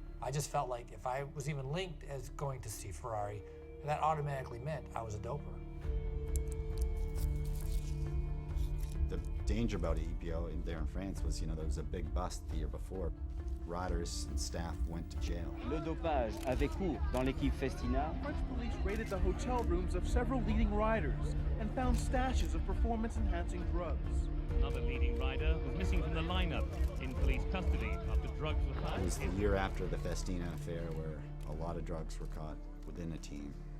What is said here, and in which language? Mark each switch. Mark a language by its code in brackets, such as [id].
[en] I just felt like if I was even linked as going to see Ferrari, that automatically meant I was a doper. The danger about EPO there in France was, there was a big bust the year before. Riders and staff went to jail. [fr] Le dopage avait cours dans l'équipe Festina. [en] French police raided the hotel rooms of several leading riders and found stashes of performance-enhancing drugs. Another leading rider was missing from the lineup in police custody after drugs were found. It was the year after the Festina affair where a lot of drugs were caught within a team.